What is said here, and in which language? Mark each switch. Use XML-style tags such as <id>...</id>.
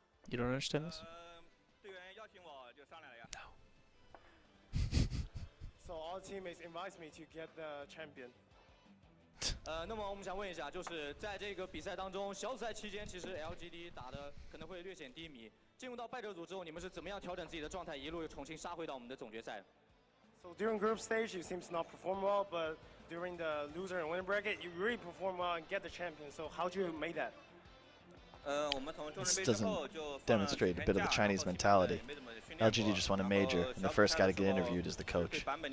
<en>You don't understand this? No. So our teammates invites me to get the champion.</en> <zh>那么我们想问一下，就是在这个比赛当中，小组赛期间，其实 LGD 打的可能会略显低迷。进入到败者组之后，你们是怎么样调整自己的状态，一路又重新杀回到我们的总决赛？</zh> <en>So during group stage, you seem to not perform well, but during the loser and winner bracket, you really perform well and get the champion. So how do you make that? This doesn't demonstrate a bit of the Chinese mentality. LGD just won a major, and the first guy to get interviewed is the coach.</en>